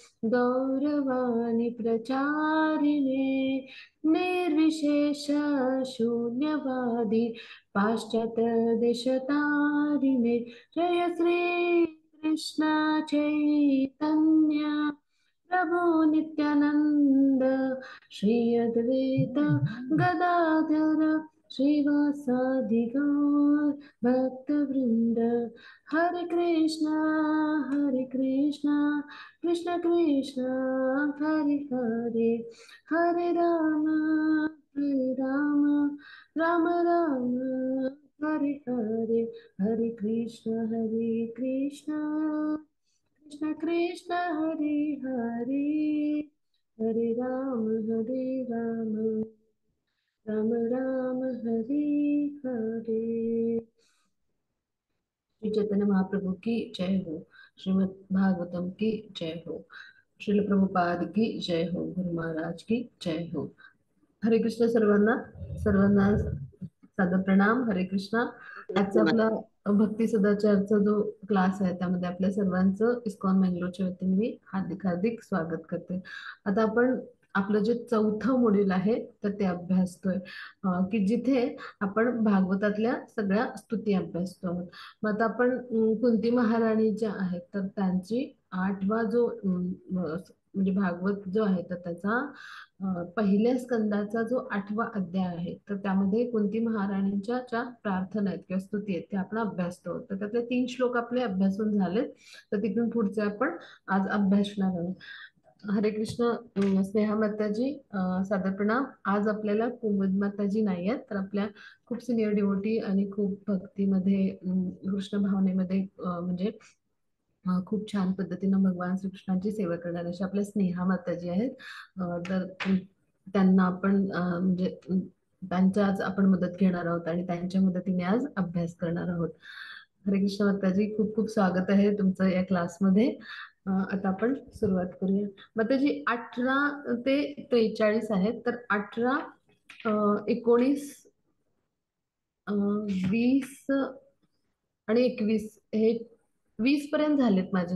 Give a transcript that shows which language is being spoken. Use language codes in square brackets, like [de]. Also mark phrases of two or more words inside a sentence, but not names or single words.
[sa] गौरवाणी प्रचारिणे निर्विशेष शून्यवादी पाश्चात्य देशतारिणे जय श्री कृष्ण चैतन्य प्रभु नित्यानंद श्री अद्वैत गदाधर श्रीवासादि गौर भक्तवृंद हरे कृष्णा कृष्ण कृष्ण हरे हरे हरे राम राम राम हरे हरे हरे कृष्ण कृष्ण कृष्ण हरे हरे हरे राम राम राम हरे हरे। [hi] श्री चैतन्य महाप्रभु की जय हो। श्रीमद् भागवतम की जय हो। श्रील प्रभुपाद की जय हो। गुरु महाराज की जय हो। [mr] हरे कृष्ण सर्वांना सर्वांना सादर प्रणाम। हरे कृष्णा। आजचा आपला भक्ती सदाचारचा जो क्लास आहे त्यामध्ये आपल्या सर्वांचं इस्कॉन मंगलोरच्या वतीने मी हार्दिक हार्दिक स्वागत करते। आता आपण आपलं जे चौथं मॉड्यूल आहे तर ते अभ्यासतोय, की जिथे आपण भागवतातल्या सगळ्या स्तुती अभ्यासतो आहोत। मग आता आपण कुंती महाराणी ज्या आहेत तर त्यांची आठवा जो म्हणजे भागवत जो आहे तर त्याचा पहिल्या स्कंदाचा जो आठवा अध्याय आहे तर त्यामध्ये कुंती महाराणींच्या ज्या प्रार्थना आहेत किंवा स्तुती आहेत ते आपण अभ्यासतो। तर त्यातले 3 श्लोक आपले अभ्यासून झालेत, तर तिथून पुढचे आपण आज अभ्यासणार आहोत। हरे कृष्ण। स्नेहा माताजी सादर प्रणाम। आज आपल्याला कुमुद माताजी नाही आहेत, तर आपल्या खूप [en] senior devotee [mr] आणि खूप भक्तीमध्ये कृष्ण भावनेमध्ये म्हणजे खूप छान पद्धतीनं भगवान श्रीकृष्णांची सेवा करणाऱ्या अशा आपल्या स्नेहा माताजी आहेत। तर त्यांना आपण म्हणजे त्यांच्या आज आपण मदत घेणार आहोत आणि त्यांच्या मदतीने आज अभ्यास करणार आहोत। हरे कृष्ण माताजी, खूप खूप स्वागत आहे तुमचं या क्लासमध्ये। आता आपण सुरुवात करूया। माताजी 18 ते 43 आहेत, तर 18, 19, 20 आणि 21 हे 20 पर्यंत झालेत माझे।